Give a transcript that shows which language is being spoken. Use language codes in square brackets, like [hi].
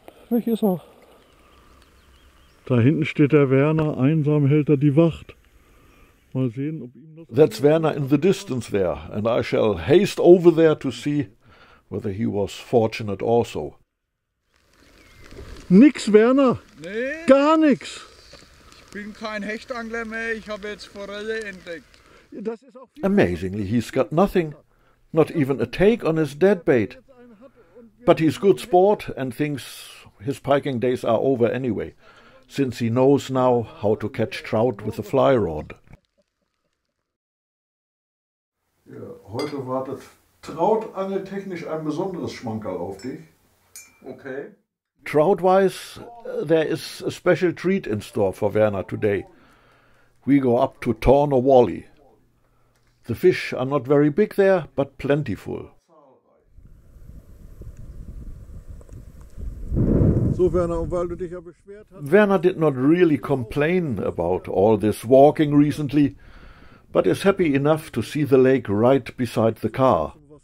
[de] Weg ist er. Da hinten steht der Werner, einsam hält er die Wacht. Mal sehen, ob ihm das... [en] That's Werner in the distance there, and I shall haste over there to see whether he was fortunate also. [de] Nix, Werner. Nee, Gar nix. ich bin kein Hechtangler mehr, ich habe jetzt Forelle entdeckt. Das ist auch viel [en] Amazingly, he's got nothing, not even a take on his dead bait. But he's good sport and thinks his piking days are over anyway, since he knows now how to catch trout with a fly rod. [de] Ja, heute wartet trautangeltechnisch ein besonderes Schmankerl auf dich. Okay. [en] Trout-wise, there is a special treat in store for Werner today. We go up to Northerly. The fish are not very big there, but plentiful. [de] so, Werner, und weil du dich ja beschwert hast... [en] Werner did not really complain about all this walking recently, but is happy enough to see the lake right beside the car.